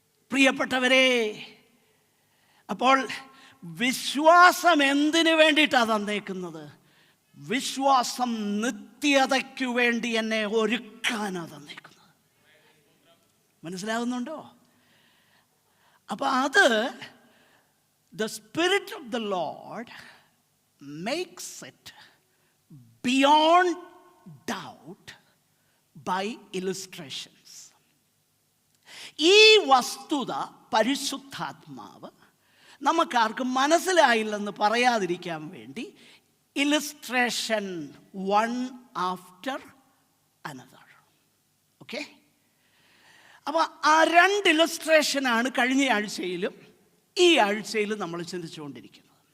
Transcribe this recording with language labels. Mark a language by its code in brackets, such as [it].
[ml] പ്രിയപ്പെട്ടവരെ, അപ്പോൾ വിശ്വാസം എന്തിനു വേണ്ടിയിട്ടാണ് തന്നേക്കുന്നത്? വിശ്വാസം നിത്യതയ്ക്കു വേണ്ടി എന്നെ ഒരുക്കാനാണ് തന്നേക്കുന്നത്. മനസ്സിലാകുന്നുണ്ടോ? അപ്പോൾ അത് [en] the Spirit of the Lord makes it beyond doubt by illustrations. [ml] ഈ വസ്തുത പരിശുദ്ധാത്മാവ് നമുക്കാർക്കും മനസ്സിലായില്ലെന്ന് പറയാതിരിക്കാൻ വേണ്ടി [en] Illustration one after another. [ml] Okay? അപ്പോൾ ആ രണ്ട് ഇല്ലസ്ട്രേഷനാണ് കഴിഞ്ഞ ആഴ്ചയിലും ഈ ആഴ്ചയിലും നമ്മൾ ചിന്തിച്ചുകൊണ്ടിരിക്കുന്നത്.